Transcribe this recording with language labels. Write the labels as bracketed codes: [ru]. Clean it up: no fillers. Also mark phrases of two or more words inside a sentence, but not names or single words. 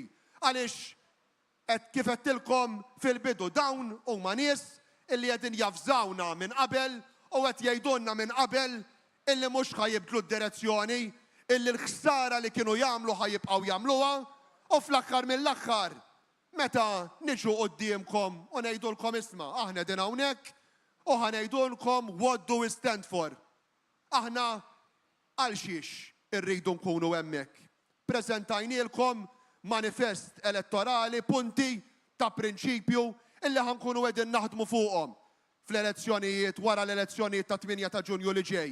[mt] Għaliex qed kif qedtilkom fil-bidu dawn huma nies illi qegħdin jafżawna minn qabel u qed jgħidulna minn qabel illi mhux ħajibdlu d-direzzjoni, illi l-ħsara li kienu jagħmlu ħajibqgħu jagħmluha u fl-aħħar mill-aħħar meta niġu qudiemkom u ngħidulkom isma' aħna din hawnhekk u ħanejdulkom [en] what do we stand for. [mt] Aħna għal xiex irridu nkunu hemmhekk. Preżentajnielkom manifest elettorali, punti ta' prinċipju illi ħankunu qegħdin naħdmu fuqhom fl-elezzjonijiet wara l-elezzjonijiet ta' 8 ta' Ġunju li ġej.